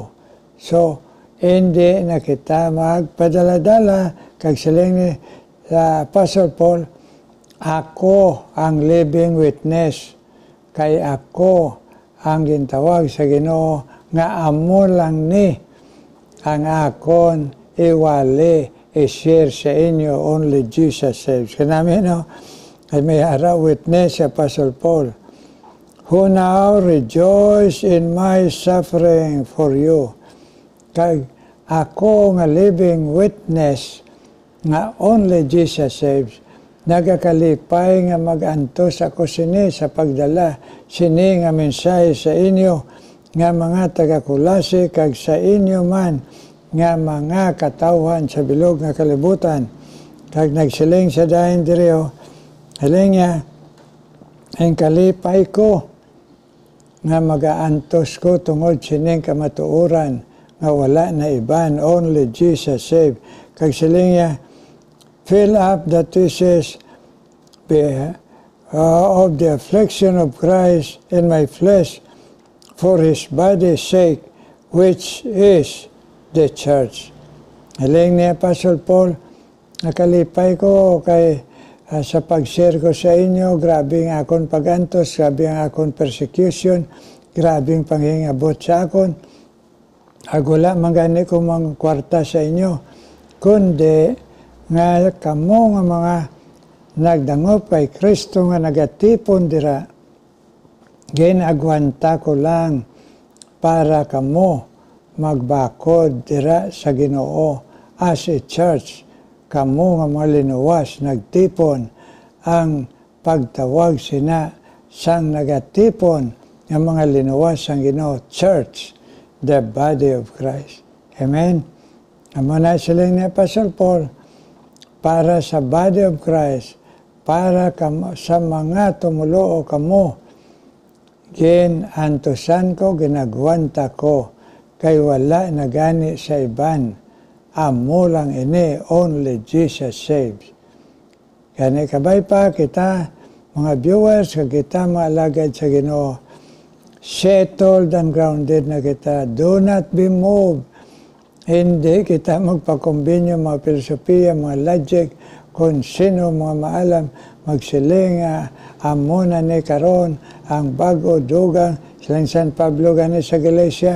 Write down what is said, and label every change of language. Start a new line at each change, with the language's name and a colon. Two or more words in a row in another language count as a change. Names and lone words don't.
Hiligaynon: So, hindi na kita magpadala-dala, kag siling ni Apostle Paul, ako ang
English: living witness,
Hiligaynon: kay ako ang gintawag sa Ginoo, nga amo lang ni ang akon iwali, i-share sa inyo,
English: only Jesus saves.
Hiligaynon: Kanami, no? Ay may araw witness si Apostle Paul,
English: who now rejoice in my suffering for you.
Hiligaynon: Kag ako nga
English: living witness,
Hiligaynon: nga
English: only Jesus saves,
Hiligaynon: nagakalipay nga mag-antos ako sini sa pagdala, sini nga mensahe sa inyo, nga mga taga-Kulase, kag sa inyo man, nga mga katawhan sa bilog nga kalibutan. Kag nagsiling sa dahin diriyo, haling niya, ang kalipay ko, nga mag-aantos ko tungod sining kamatuuran, nga wala na iban,
English: only Jesus save.
Hiligaynon: Kag siling niya,
English: fill up the thesis of the affliction of Christ in my flesh for His body's sake, which is the church.
Hiligaynon: Haling ni Apostle Paul, nakalipay ko kay sa pag-share ko sa inyo, grabe ang akong pagantos, grabe ang akong persecution, grabe ang panghingabot sa akon. Agula mangani ko mga kwarta sa inyo, kundi nga kamo nga mga nagdangop kay Kristo nga nagatipon dira, ginagwanta ko lang para kamo magbakod dira sa Ginoo
English: as a church.
Hiligaynon: Kamo nga mga linuwas, nagtipon ang pagtawag sina sang nagatipon ng mga linuwas ang Ginoo,
English: church, the body of Christ. Amen?
Hiligaynon: Amo na silang ni Apostle Paul, para sa
English: body of Christ,
Hiligaynon: para sa mga tumulo o kamo, ginantusan ko, ginagwanta ko, kay wala na gani sa iban. Amo lang ini,
English: only Jesus saves.
Hiligaynon: Kaya kabay pa kita, mga viewers, kita mga alagad sa Ginoo,
English: settled and grounded
Hiligaynon: na kita.
English: Do not be moved.
Hiligaynon: Hindi kita magpakombinyo mga filosofiya, mga logic, kung sino mga maalam, magsiling, amo na ni karon, ang bago, dugang, silang San Pablo gani sa Galacia.